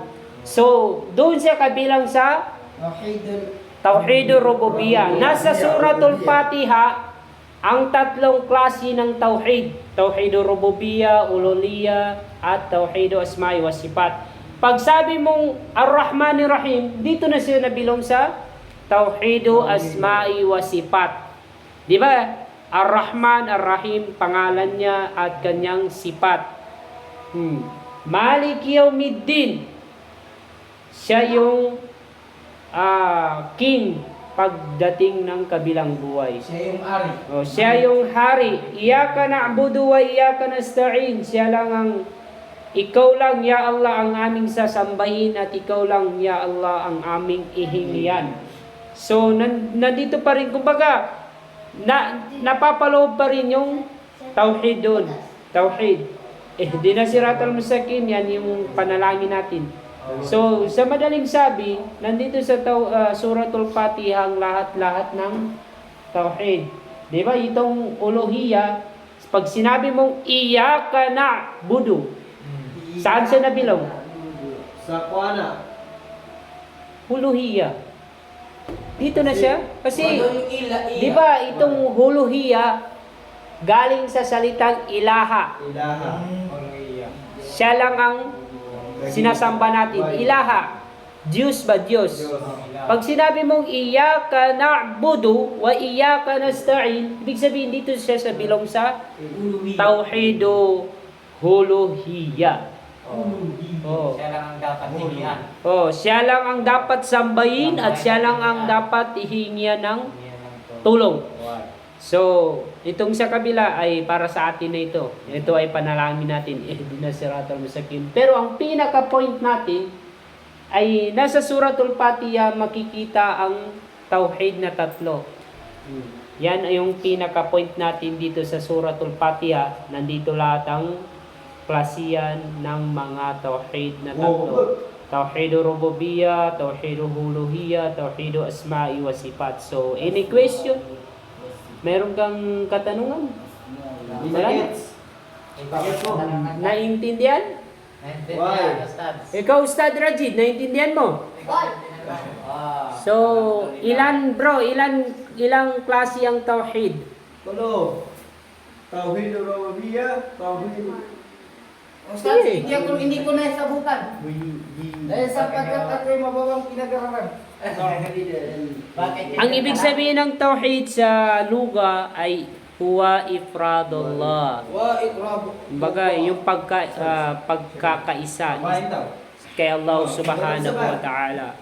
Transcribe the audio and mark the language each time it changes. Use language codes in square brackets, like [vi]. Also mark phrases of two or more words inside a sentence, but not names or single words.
[tl] So, doon siya kabilang sa [ar] توحيد الربوبية. [tl] Nasa Suratul Fatiha ang tatlong klase ng tauhid. [ar] توحيد الربوبية، الألوهية, at توحيد الأسماء والصفات. [tl] Pag sabi mong [ar] الرحمن الرحيم, [tl] dito na siya nabilong sa [ar] توحيد الأسماء والصفات. [tl] Di ba? [ar] الرحمن، الرحيم, [tl] pangalan niya at kanyang sifat. [ar] مالك يوم الدين, [tl] siya yung king pagdating ng kabilang buhay. Siya yung ari. Siya yung hari. [ar] إياك نعبد وإياك نستعين. [tl] Siya lang ikaw lang [ar] يا الله [tl] ang aming sasambahin at ikaw lang [ar] يا الله [tl] ang aming ihingian. So nandito pa rin, kumbaga napapaloob pa rin yung tauhid doon. Tauhid. [ar] اهدنا الصراط المستقيم, [tl] yan yung panalangin natin. So, sa madaling sabi, nandito sa Suratul Fatiha ang lahat-lahat ng tauhid. Di ba? Itong uluhiyyah, pag sinabi mong [ar] إياك نعبد, [tl] saan siya nabilong? Sa kuana. Uluhiyyah. Dito na siya. Kasi, di ba, itong uluhiyyah, galing sa salitang ilaha. Siya lang ang sinasamba natin. Ilaha. Diyos ba? Diyos. Pag sinabi mong [ar] إياك نعبد وإياك نستعين, [tl] ibig sabihin dito siya sa bilong sa [ar] توحيد الألوهية. [tl] Siya lang ang dapat hingian. Siya lang ang dapat sambahin at siya lang ang dapat ihingian ng tulong. So, itong sa kabila ay para sa atin na ito. Ito ay panalangin natin. [ar] اهدنا الصراط المستقيم. [tl] Pero ang pinaka-point natin ay nasa Suratul Fatiha makikita ang tauhid na tatlo. Yan ay yung pinaka-point natin dito sa Suratul Fatiha. Nandito lahat ang klasiyan ng mga tauhid na tatlo. [ar] توحيد الربوبية، توحيد الألوهية، توحيد الأسماء والصفات. [en] So, any question? [tl] Meron kang katanungan? Wala na? Naintindihan? Ikaw, Ustad Rajid, naintindihan mo? So, ilang klase ang tauhid? [ar] توحيد الربوبية، توحيد [tl] Ustaz, hindi ko na sabukan. Dahil sapagkat ako'y mababang pinag-aralan. Ang ibig sabihin ng tauhid sa luga ay [ar] هو إفراد الله. [tl] Kumbaga, yung pagkakaisa kay Allah [ar] سبحانه وتعالى.